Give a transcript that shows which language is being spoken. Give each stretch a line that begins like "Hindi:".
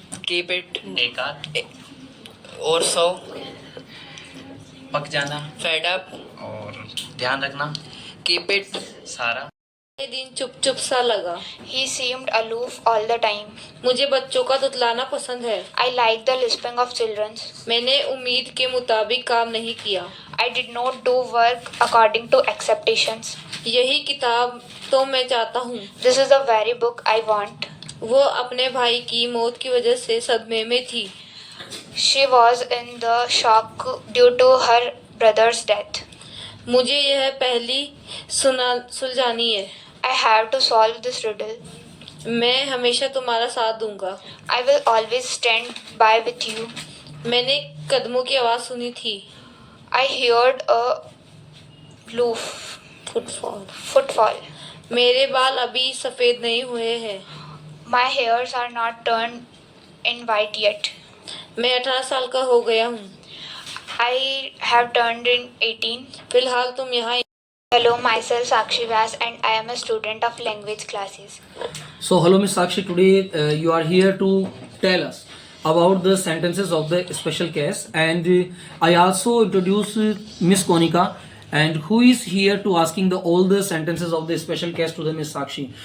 English: Keep it.
Hindi: एकाध,
English: Or so.
Hindi: पक जाना,
English: Fed up.
Hindi: और ध्यान रखना,
English: Keep it.
Hindi: सारा, ये दिन चुप चुप सा लगा.
English: He seemed aloof all the time.
Hindi: मुझे बच्चों का तुतलाना पसंद है.
English: I liked the lisping of children.
Hindi: मैंने उम्मीद के मुताबिक काम नहीं किया.
English: I did not do work according to expectations.
Hindi: यही किताब तो मैं चाहता हूँ.
English: This is the very book I want.
Hindi: वो अपने भाई की मौत की वजह से सदमे में थी.
English: She was in the shock due to her brother's death.
Hindi: मुझे यह पहली सुलझानी है.
English: I have to solve this riddle.
Hindi: मैं हमेशा तुम्हारा साथ दूंगा.
English: I will always stand by with you.
Hindi: मैंने कदमों की आवाज़ सुनी थी.
English: I heard a blue footfall.
Hindi: मेरे बाल अभी सफ़ेद नहीं हुए हैं.
English: My hairs are not turned in white yet.
Hindi: मैं 18 साल का हो गया हूँ.
English: I have turned in 18.
Hindi: फिलहाल तुम यहाँ.
English: Hello, myself Sakshi Vyas and I am a student of language classes. So hello Miss Sakshi, today you are here to tell us about the sentences of the special case, and I also introduce Miss Konika, and who is here to asking all the sentences of the special case to the Miss Sakshi.